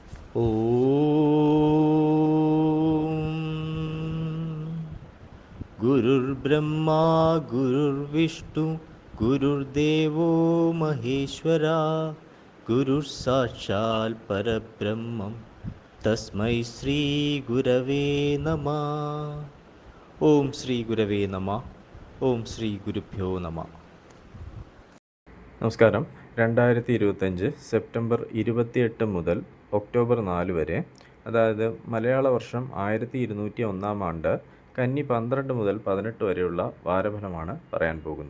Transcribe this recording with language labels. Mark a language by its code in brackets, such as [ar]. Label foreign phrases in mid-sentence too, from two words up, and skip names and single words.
[sa] गुरुर्ब्रह्मा गुरुर्विष्णु गुरुर्देवो महेश्वरा गुरुः परब्रह्मं तस्मै श्रीगुरवे नमः. ॐ श्री गुरवे नम. ॐ श्री गुरुभ्यो नम. [ml] നമസ്കാരം. 2025 സെപ്റ്റംബർ 28 മുതൽ ഒക്ടോബർ 4 വരെ, അതായത് മലയാള വർഷം 1201 ആണ്ട് കന്നി 12 മുതൽ 18 വരെയുള്ള വാരഫലമാണ് പറയാൻ പോകുന്നത്.